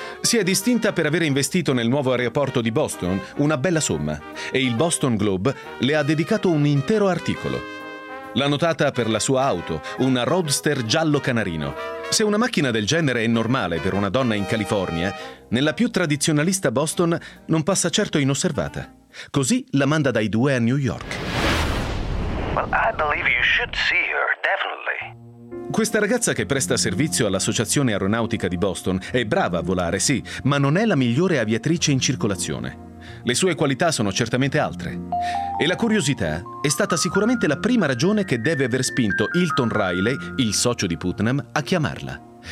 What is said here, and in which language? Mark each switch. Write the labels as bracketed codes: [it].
[it] Si è distinta per aver investito nel nuovo aeroporto di Boston una bella somma e il Boston Globe le ha dedicato un intero articolo. L'ha notata per la sua auto, una Roadster giallo canarino. Se una macchina del genere è normale per una donna in California, nella più tradizionalista Boston non passa certo inosservata. Così la manda dai due a New York. [en] Well, I believe you should see her, definitely. [it] Questa ragazza che presta servizio all'Associazione Aeronautica di Boston è brava a volare, sì, ma non è la migliore aviatrice in circolazione. Le sue qualità sono certamente altre. E la curiosità è stata sicuramente la prima ragione che deve aver spinto Hilton Riley, il socio di Putnam, a chiamarla.